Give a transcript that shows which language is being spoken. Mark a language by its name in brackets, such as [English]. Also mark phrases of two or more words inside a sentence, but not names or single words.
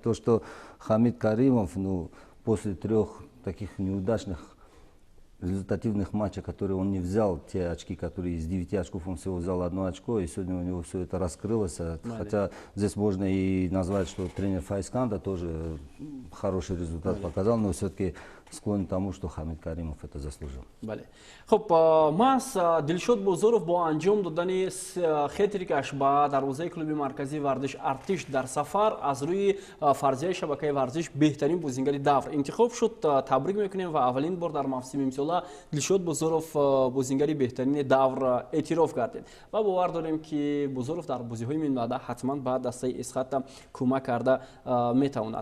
[Russian] То, что Хамид Каримов, ну, после 3 таких неудачных результативных матчей, которые он не взял, те очки, которые из 9 очков он всего взял 1 очко, и сегодня у него все это раскрылось. Хотя здесь можно и назвать, что тренер Файсканда тоже хороший результат показал, но все-таки склонен к тому, что Хамид Каримов это заслужил. [Tajik] Хуб, мас Дилшод Бозоров бо анҷом додани хетрикаш ба дарвозаи клуби марказии варзиш Артиш дар сафар аз рӯи фарзияи шабакаи варзиш беҳтарин бозингари давр интихоб шуд. Табрик мекунем ва аввалин бор дар мавсими имсола Дилшод Бозоров бозингари беҳтарини давр эътироф гардид ва бовар дорем ки Бозоров дар бозиҳои минбаъда ҳатман ба дастаи Эсхата кӯмак карда метавонад.